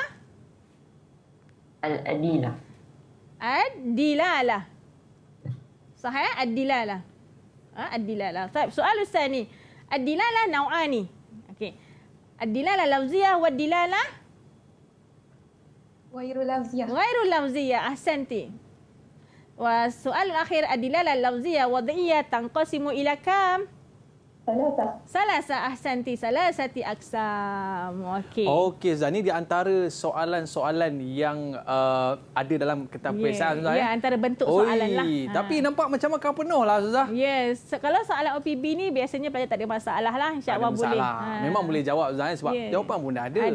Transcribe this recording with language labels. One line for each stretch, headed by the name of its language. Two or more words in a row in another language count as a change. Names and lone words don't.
Arabic: al-adilah. الدلالة. صحيح؟ الدلالة. Ad-dilalah.
Malay: Baik, soal
Arabic: ثاني. الدلالة نوعان. Okey. الدلالة لفظية والدلالة غير لفظية. غير لفظية. Ahsanti. والسؤال الأخير الدلالة اللفظية وضعية تنقسم إلى كم؟ ثلاثة. أحسنتي. ثلاثة أقسام.
Malay: Okey, Zah, ni di antara soalan-soalan yang ada dalam kitab peperiksaan, Zah. Ya, antara bentuk soalan lah. Tapi nampak macam makan penuh lah, Zah. Yes. Kalau soalan OPB ni biasanya pelajar tak ada masalah lah. InsyaAllah boleh. Memang boleh jawab, Zah, sebab jawapan pun dah ada.